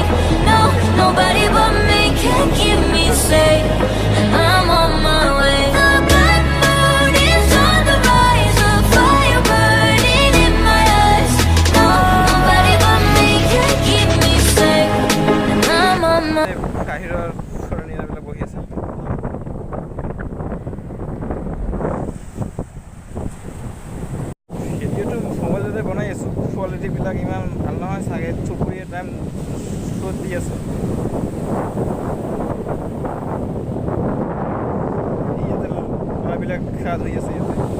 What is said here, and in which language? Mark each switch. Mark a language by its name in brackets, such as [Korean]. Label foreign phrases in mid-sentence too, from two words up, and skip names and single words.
[English] No, nobody but me can keep me safe, and I'm on my way. The black moon is on the rise, a fire burning in my eyes. No, nobody but me can keep me safe, and I'm on my way. [Assamese] কাহিৰৰ সৰণীয়াবিলাক বহি আছে। ভিডিঅ'টো মোবাইলতে বনাই আছোঁ, কোৱালিটিবিলাক ইমান ভাল নহয় চাগে, চকুৰীয়া টাইম ৰ'দ দি আছে। ইয়াতে ল'ৰাবিলাক খা ধুই আছে ইয়াতে।